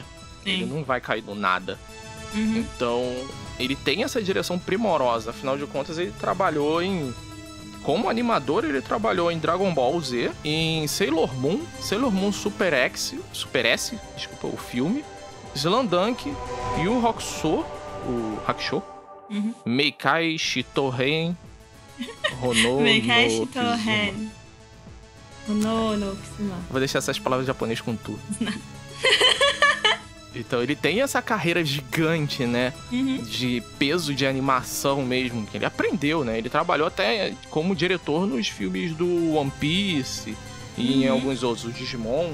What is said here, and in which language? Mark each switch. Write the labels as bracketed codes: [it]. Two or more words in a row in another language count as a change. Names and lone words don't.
[pt] Ele não vai cair do nada. Então, ele tem essa direção primorosa, afinal de contas ele trabalhou como animador, ele trabalhou em Dragon Ball Z, em Sailor Moon Super S, desculpa, o filme, Slamdunk, Yu Hakusho, Meikai Shitohen, Hono Meikai no Shitohen. Hono no Kizuma. Vou deixar essas palavras em japonês com tu. Então ele tem essa carreira gigante, né? De peso de animação mesmo, que ele aprendeu, né? Ele trabalhou até como diretor nos filmes do One Piece e em alguns outros, o Digimon.